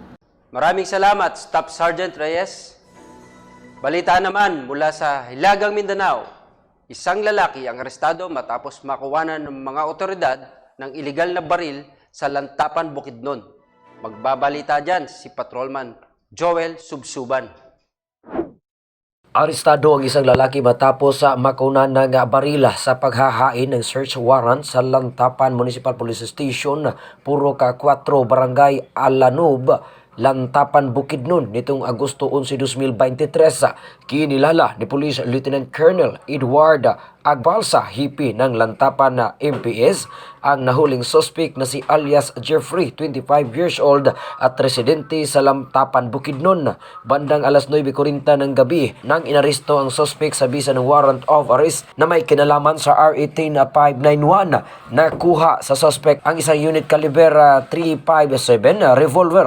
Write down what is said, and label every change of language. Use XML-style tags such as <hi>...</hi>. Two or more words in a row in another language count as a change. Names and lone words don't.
<tl>Maraming salamat, Staff Sergeant Reyes. Balita naman mula sa Hilagang Mindanao, isang lalaki ang arestado matapos makuwanan ng mga otoridad ng iligal na baril sa Lantapan, Bukidnon. Magbabalita dyan si Patrolman Joel Subsuban. Arestado ang isang lalaki matapos sa makunan ng barila sa paghahain ng</tl> <en>search warrant</en> <tl>sa Lantapan Municipal Police Station, Puro Ka 4, Barangay Alanub, Lantapan, Bukidnon nitong Agosto 11, 2023. Kinilala ni Police Lieutenant Colonel Edward Agbalsa, hipi ng Lantapan na MPS, ang nahuling suspect na si alias Jeffrey,</tl> <en>25 years old</en> <tl>at residente sa Lantapan, Bukidnon. Bandang alas 9:40 ng gabi nang inaresto ang suspect sa bisa ng</tl> <en>warrant of arrest</en> <tl>na may kinalaman sa RA 10591. Nakuha sa suspect ang isang</tl> <en>unit caliber 357 revolver.</en>